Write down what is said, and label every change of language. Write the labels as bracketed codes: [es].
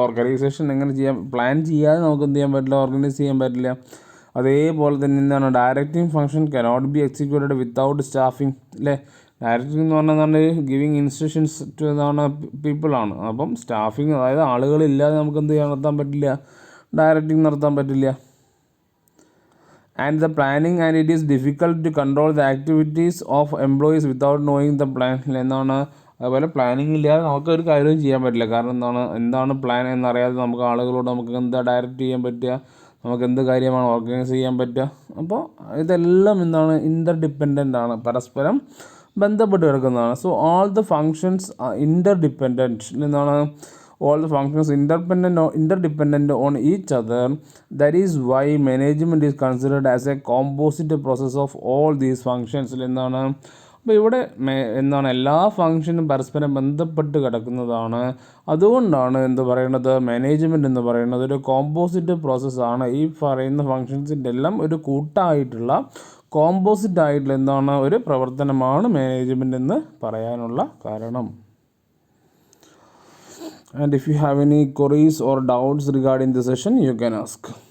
[ml] Organisation എങ്ങനെ ചെയ്യാം? Plan ചെയ്യാതെ നമുക്ക് എന്ത് ചെയ്യാൻ പറ്റില്ല? ഓർഗനൈസ് ചെയ്യാൻ പറ്റില്ല. അതേപോലെ തന്നെ എന്താണ്, [en] Directing function cannot be executed without staffing അല്ലേ. [ml] ഡയറക്റ്റിംഗ് എന്ന് പറഞ്ഞാൽ [en] giving instructions to [ml] എന്താണ് പീപ്പിളാണ്. അപ്പം സ്റ്റാഫിങ്, അതായത് ആളുകളില്ലാതെ നമുക്ക് എന്ത് ചെയ്യാൻ നടത്താൻ പറ്റില്ല? ഡയറക്റ്റിംഗ് നടത്താൻ പറ്റില്ല. [en] And the planning, and it is difficult to control the activities of employees without knowing the plan. [ml] എന്താണ്, അതുപോലെ പ്ലാനിങ് ഇല്ലാതെ നമുക്ക് ഒരു കാര്യവും ചെയ്യാൻ പറ്റില്ല. കാരണം എന്താണ് പ്ലാൻ എന്നറിയാതെ നമുക്ക് ആളുകളോട് നമുക്ക് എന്താ ഡയറക്റ്റ് ചെയ്യാൻ പറ്റുക? നമുക്ക് എന്ത് കാര്യമാണ് ഓർഗനൈസ് ചെയ്യാൻ പറ്റുക? അപ്പോൾ ഇതെല്ലാം എന്താണ്, ഇൻ്റർ ഡിപ്പെൻഡൻ്റ് ആണ്, പരസ്പരം ബന്ധപ്പെട്ട് കിടക്കുന്നതാണ്. [en] So all the functions interdependent. എന്താണ്, all the functions interdependent on each other. That is why management is considered as a composite process of all these functions. [ml] എന്താണ്, അപ്പോൾ ഇവിടെ എന്താണ്, എല്ലാ ഫങ്ഷനും പരസ്പരം ബന്ധപ്പെട്ട് കിടക്കുന്നതാണ്. അതുകൊണ്ടാണ് എന്ത് പറയുന്നത്? മാനേജ്മെൻറ്റ് എന്ന് പറയുന്നത് ഒരു കോമ്പോസിറ്റ് പ്രോസസ്സാണ്. ഈ പറയുന്ന ഫങ്ഷൻസിൻ്റെ എല്ലാം ഒരു കൂട്ടായിട്ടുള്ള കോമ്പോസിറ്റ് ആയിട്ടുള്ള എന്താണ്, ഒരു പ്രവർത്തനമാണ് മാനേജ്മെൻറ്റ് എന്ന് പറയാനുള്ള കാരണം. [en] And if you have any queries or doubts regarding the session, you can ask.